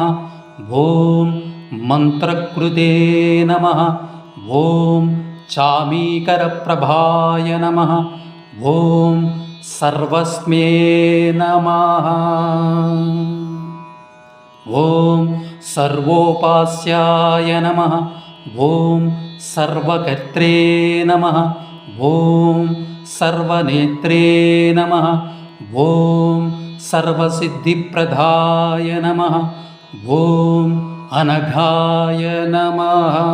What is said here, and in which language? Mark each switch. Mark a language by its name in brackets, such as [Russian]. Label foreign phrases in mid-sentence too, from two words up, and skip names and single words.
[Sanskrit] ఓం మంత్రకృతే నమః. ఓం చామీకరప్రభాయ నమః. ఓం సర్వస్మే నమః. ఓం सर्वोपास्याय नमः। ॐ सर्वकर्त्रे नमः। ॐ सर्वनेत्रे नमः। ॐ सर्वसिद्धिप्रदाय नमः। ॐ अनघाय नमः।